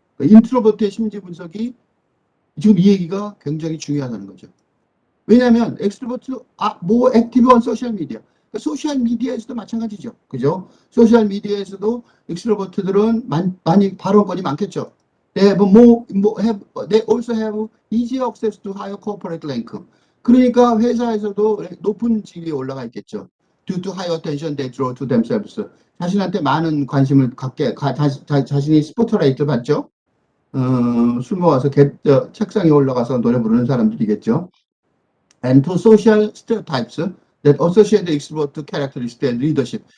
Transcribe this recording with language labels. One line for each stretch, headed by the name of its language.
Korean: 그러니까 인트로버트의 심리 분석이 지금 이 얘기가 굉장히 중요하다는 거죠. 왜냐하면 엑스트로버트 뭐 액티브 온 소셜 미디어. 그러니까 소셜 미디어에서도 마찬가지죠. 그죠? 소셜 미디어에서도 엑스트로버트들은 많이 발언권이 많겠죠.
English: They also have easy access to higher corporate rank.
Korean: 그러니까 회사에서도 높은 직위에 올라가 있겠죠.
English: Due to high attention they draw to themselves.
Korean: 자신한테 많은 관심을 갖게, 자신이 스포트라이트를 받죠. 술 먹어서 책상에 올라가서 노래 부르는 사람들이겠죠.
English: And to social stereotypes that associate the extrovert characteristic and leadership.